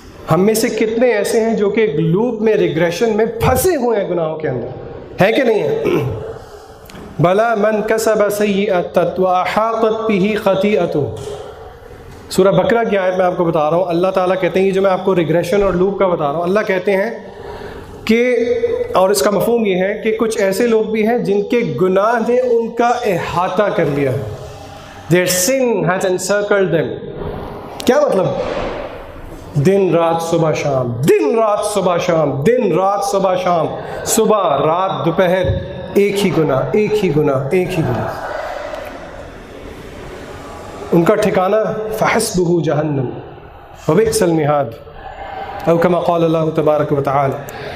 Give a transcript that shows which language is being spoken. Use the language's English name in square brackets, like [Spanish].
[Urdu] ہم میں سے کتنے ایسے ہیں جو کہ ایک لوپ میں, ریگریشن میں پھنسے ہوئے ہیں گناہوں کے اندر, ہے کہ نہیں ہے؟ [Arabic] بلا من کسب سیئۃ واحاطت بہ خطیئۃ. [Urdu] سورہ بقرہ کی آیت میں آپ کو بتا رہا ہوں, اللہ تعالیٰ کہتے ہیں, یہ جو میں آپ کو ریگریشن اور لوپ کا بتا رہا ہوں, اللہ کہتے ہیں کہ اور اس کا مفہوم یہ ہے کہ کچھ ایسے لوگ بھی ہیں جن کے گناہ نے ان کا احاطہ کر لیا ہے. [English] Their sin has encircled them. [Urdu] کیا مطلب؟ دن رات صبح شام، دن رات صبح شام، دن رات صبح شام، صبح رات دوپہر ایک ہی گناہ، ایک ہی گناہ، ایک ہی گناہ. ان کا ٹھکانہ [Arabic] فحسبہ جہنم وبئس المہاد او کما قال اللہ تبارک و تعالی.